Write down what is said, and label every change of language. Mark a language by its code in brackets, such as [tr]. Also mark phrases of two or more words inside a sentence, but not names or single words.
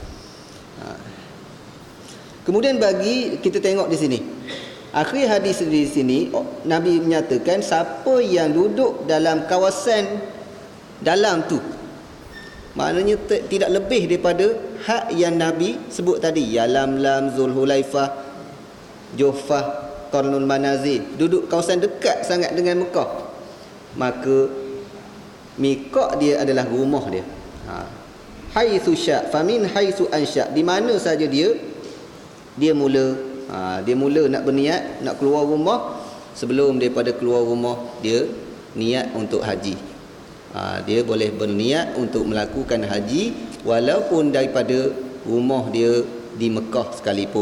[ms] Kemudian bagi kita tengok di sini, akhir hadis di sini Nabi menyatakan siapa yang duduk dalam kawasan dalam tu, maknanya tidak lebih daripada hak yang Nabi sebut tadi, Yalamlam, Zulhulaifah, Juhfah, Qarnul Manazil, duduk kawasan dekat sangat dengan Mekah, maka miqat dia adalah rumah dia. [ar] حيث شاء فمن حيث أنشأ, [ms] di mana saja dia mula nak berniat nak keluar rumah, sebelum daripada keluar rumah dia niat untuk haji. Dia boleh berniat untuk melakukan haji walaupun daripada rumah dia di Mekah sekalipun.